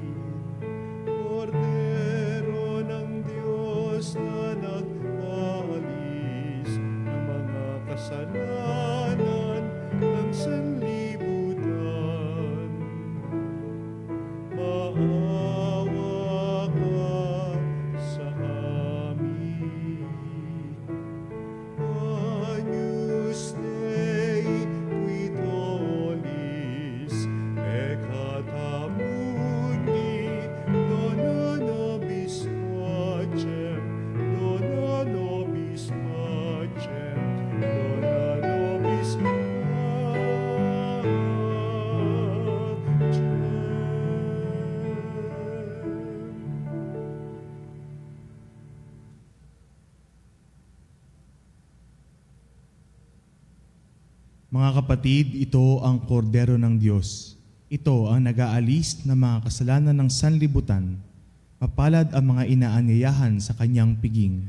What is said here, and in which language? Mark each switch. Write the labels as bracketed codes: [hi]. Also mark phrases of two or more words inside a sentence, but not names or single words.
[tl] Kordero ng Diyos na nagwalis ng mga kasalanan ng sanlibutan. Maawa ka sa amin. [la] Agnus Dei, qui tollis peccata mundi, dona nobis pacem, dona nobis pacem, dona nobis pacem. [tl] Mga kapatid, ito ang kordero ng Diyos. Ito ang nag-aalis ng mga kasalanan ng sanlibutan. Mapalad ang mga inaanyayahan sa kanyang piging.